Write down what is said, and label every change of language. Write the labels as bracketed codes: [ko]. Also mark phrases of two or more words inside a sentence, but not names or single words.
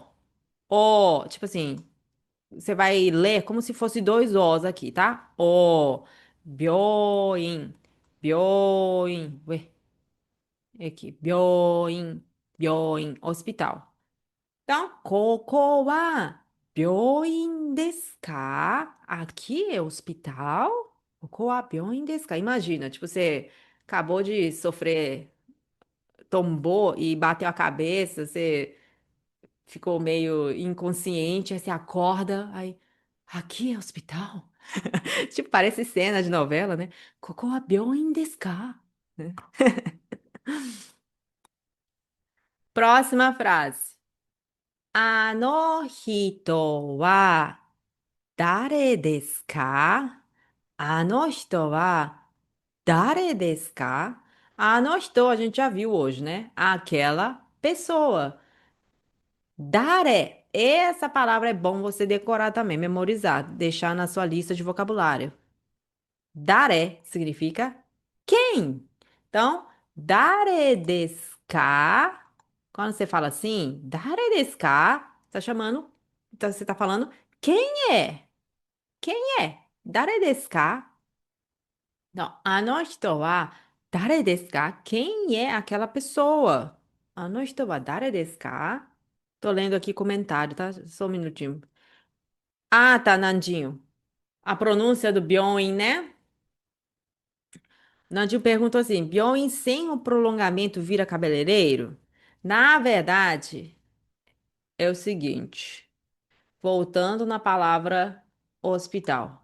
[pt] O, tipo assim, você vai ler como se fosse dois Os aqui, tá? O, [ja] 病院、病院, [pt] ué, aqui, [ja] 病院、病院, [pt] hospital. Então, [ja] ここは病院ですか? [pt] Aqui é hospital? [ja] ここは病院ですか? [pt] Imagina, tipo, você acabou de sofrer, tombou e bateu a cabeça, você ficou meio inconsciente, aí você acorda, aí, aqui é hospital? Tipo, parece cena de novela, né? [ja] ここは病院ですか? [pt] Né? Próxima frase. [ja] あの人は誰ですか？あの人は誰ですか? [pt] A no estou, a gente já viu hoje, né? Aquela pessoa. Dare. Essa palavra é bom você decorar também, memorizar, deixar na sua lista de vocabulário. Dare significa quem. Então, [ja] 誰ですか? [pt] Quando você fala assim, [ja] 誰ですか? [pt] Tá chamando, então você tá falando quem é? Quem é? [ja] 誰ですか? Não, あの人は誰ですか? [pt] Quem é aquela pessoa? [ja] あの人は誰ですか? [pt] Tô lendo aqui comentário, tá? Só um minutinho. Ah, tá, Nandinho. A pronúncia do Byoin, né? Nandinho perguntou assim: Byoin sem o prolongamento vira cabeleireiro? Na verdade, é o seguinte, voltando na palavra hospital.